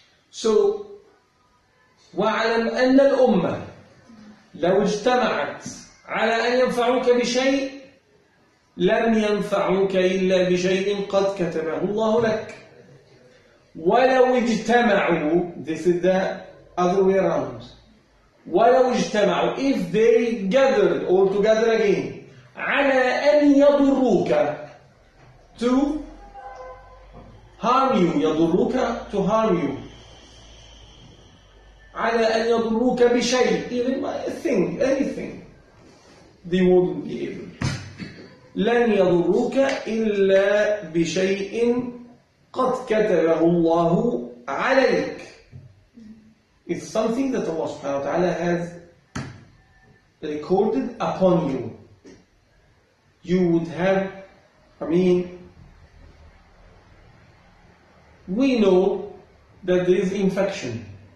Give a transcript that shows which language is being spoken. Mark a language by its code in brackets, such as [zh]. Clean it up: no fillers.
[ar] So, وَاعْلَمْ أَنَّ الْأُمَّةِ لو اجتمعت على أن ينفعوك بشيء لم ينفعوك إلا بشيء قد كتبه الله لك. ولو اجتمعوا, [en] this is the other way around. [ar] ولو اجتمعوا, [en] if they gathered all together again, [ar] على أن يضروك, [en] to harm you, [ar] يضروك, [en] to harm you. [ar] على أن يضروك بشيء, [en] even a thing, anything, they wouldn't be able. [ar] لن يضروك إلا بشيء قد كتبه الله عليك. [en] It's something that Allah subhanahu wa ta'ala has recorded upon you. You would have, we know that there is infection.